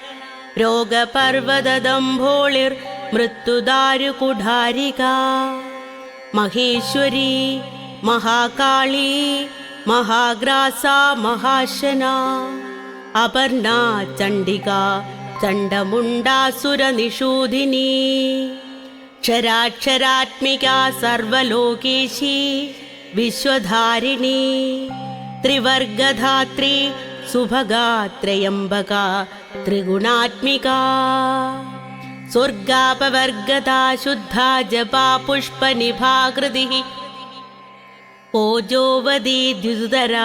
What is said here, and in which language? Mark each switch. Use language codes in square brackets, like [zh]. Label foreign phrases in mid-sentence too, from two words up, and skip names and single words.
[sa] रोगपर्वतदम्भोळिर्मृत्युदारुकुढारिका महेश्वरी महाकाली महाग्रासा महाशना अपर्णा चण्डिका चण्डमुण्डासुरनिषूदिनी ക്ഷരാക്ഷരാത്മികാ സർവലോകേശി വിശ്വധാരിണി ത്രിവർഗധാത്രി സുഭഗാ ത്രയംബകാ ത്രിഗുണാത്മികാ സ്വർഗാപവർഗദാ ശുദ്ധാ ജപാ പുഷ്പനിഭാകൃതി ഓജോവതി ദ്യുതരാ